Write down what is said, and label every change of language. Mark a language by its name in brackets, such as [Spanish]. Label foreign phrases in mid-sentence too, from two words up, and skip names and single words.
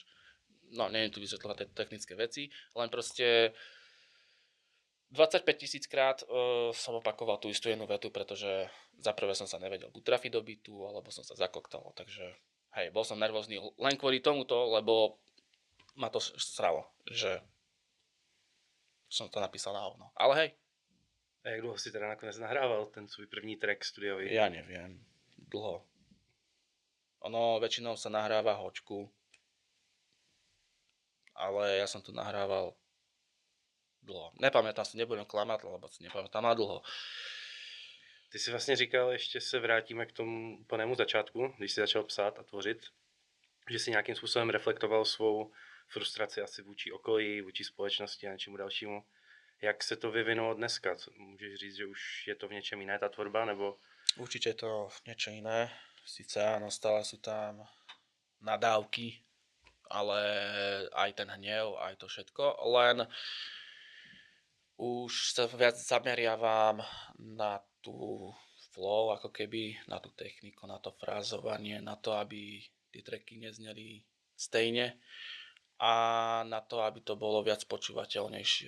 [Slovak] No, neviem tu vysvetľovať tie technické veci, len proste 25 000 krát som opakoval tú istú jednu vetu, pretože za prvé som sa nevedel buď trafiť do bytu, alebo som sa zakoktal, takže hej, bol som nervózny len kvôli tomuto, lebo ma to sralo, že som to napísal na hovno. Ale hej. [Czech] A jak dlouho si teda nakonec nahrával ten svůj první track studiový? [Slovak] Ja neviem, dlho. Ono väčšinou sa nahráva hočku, ale ja som to nahrával dlho. Nepamätám si, nebudem klamať, lebo si nepamätám na dlho. [Czech] Ty si vlastně říkal, ještě se vrátíme k tomu úplnému začátku, když jsi začal psát a tvořit, že si nějakým způsobem reflektoval svou frustraci asi vůči okolí, vůči společnosti a něčemu dalšímu. Jak se to vyvinulo dneska? Můžeš říct, že už je to v něčem jiné ta tvorba, nebo? [Slovak] Určite je to niečo iné. Sice áno, stále sú tam nadávky, ale aj ten hnev, aj to všetko, len už sa viac zameriavam na tú flow, ako keby, na tú techniku, na to frázovanie, na to, aby tie tracky nezneli stejne a na to, aby to bolo viac počúvateľnejšie.